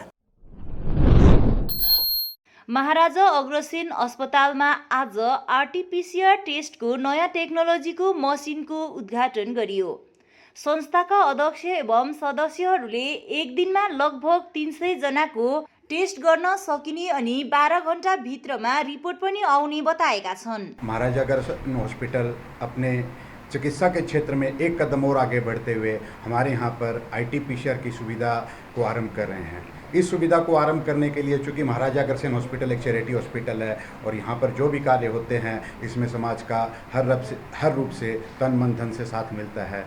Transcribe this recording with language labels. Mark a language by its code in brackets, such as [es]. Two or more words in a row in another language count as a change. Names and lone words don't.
[ne] महाराजा अग्रसेन अस्पतालमा आज आरटीपीसीआर टेस्टको नयाँ टेक्नोलोजीको मसिनको उद्घाटन गरियो। संस्थाका अध्यक्ष एवं सदस्यहरूले एक दिनमा लगभग 300 जनाको टेस्ट गर्न सकिने अनि 12 घण्टा भित्रमा रिपोर्ट पनि आउने बताएका छन्। [hi] महाराजा अग्रसेन हॉस्पिटल अपने चिकित्सा के क्षेत्र में एक कदम और आगे बढ़ते हुए हमारे यहाँ पर आरटीपीसीआर की सुविधा को आरंभ कर रहे हैं। इस सुविधा को आरंभ करने के लिए चूँकि महाराजा अग्रसेन हॉस्पिटल एक [en] charity hospital [hi] है और यहाँ पर जो भी कार्य होते हैं इसमें समाज का हर रूप से तन मन धन से साथ मिलता है।